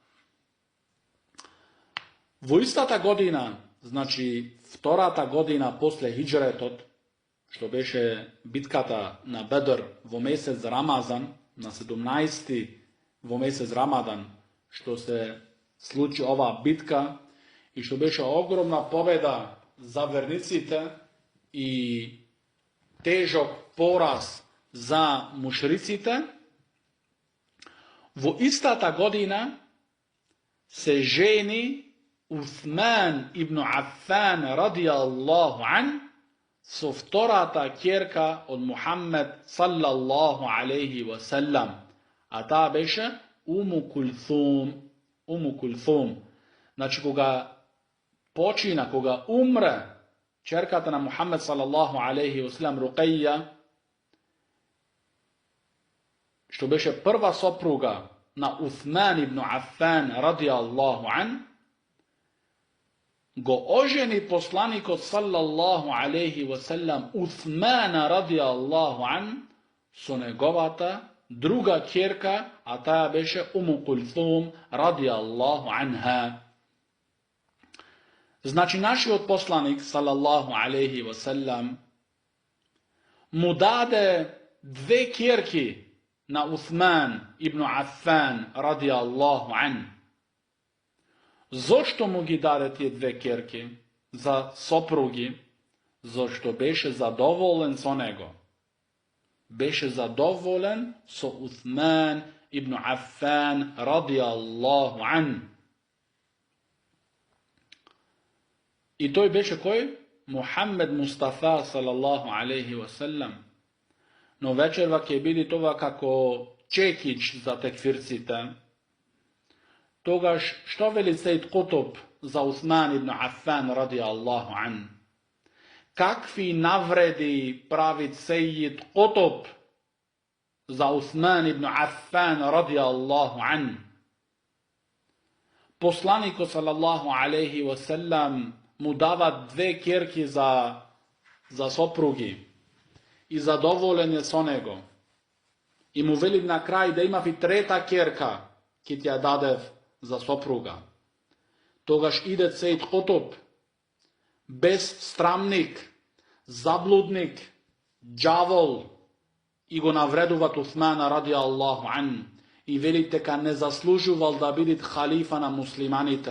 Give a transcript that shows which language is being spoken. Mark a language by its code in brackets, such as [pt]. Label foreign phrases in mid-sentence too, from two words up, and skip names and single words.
[mk] Во истата година, значи втората година после хиџретот, што беше битката на Бедр во месец Рамазан, на 17 во месец Рамадан, што се случи оваа битка и што беше огромна победа за верниците и тежок пораз за мушриците, во истата година се жени Усман ибн Аффан [ar] رضي الله عنه [mk] со втората ќерка од Мухаммед [ar] صلى الله عليه وسلم, [mk] а таа беше Уму Кулthум. Значи кога почина, кога умре ќерката на Мухаммед [ar] صلى الله عليه وسلم, [mk] Руқеја, што беше прва сопруга на Усман ибн Аффан [ar] رضي الله عنه, [mk] го ожени посланикот [ar] صلى الله عليه وسلم [mk] Усмана [ar] رضي الله عنه [mk] со неговата друга ќерка, а таа беше Уму Кулthум [ar] رضي الله عنها. [mk] Значи нашиот посланик [ar] صلى الله عليه وسلم [mk] му даде две ќерки на Усман ибн Аффан [ar] رضي الله عنه. [mk] Зошто му ги даде тие две ќерки за сопруги? Зошто беше задоволен со него. Беше задоволен со Усман ибн Аффан [ar] رضي الله عنه. [mk] И тој беше кој? [ar] محمد مصطفى صلى الله عليه وسلم. [mk] Но вечерва ќе биде тоа како чекич за текфирците. Тогаш што вели Сејд Кутуб за Усман ибн Аффан [ar] رضي الله عنه? [mk] Какви навреди прави Сејд Кутуб за Усман ибн Аффан [ar] رضي الله عنه? [mk] Посланикот [ar] صلى الله عليه وسلم [mk] му дава две ќерки за сопруги и задоволен е со него. И му вели на крај да имав и трета ќерка, ки ти ја дадев за сопруга. Тогаш иде Сејд Кутуб, безстрамник, заблудник, џавол, и го навредуват Усмана [ar] رضي الله عنه [mk] и вели дека не заслужувал да биде халифа на муслиманите.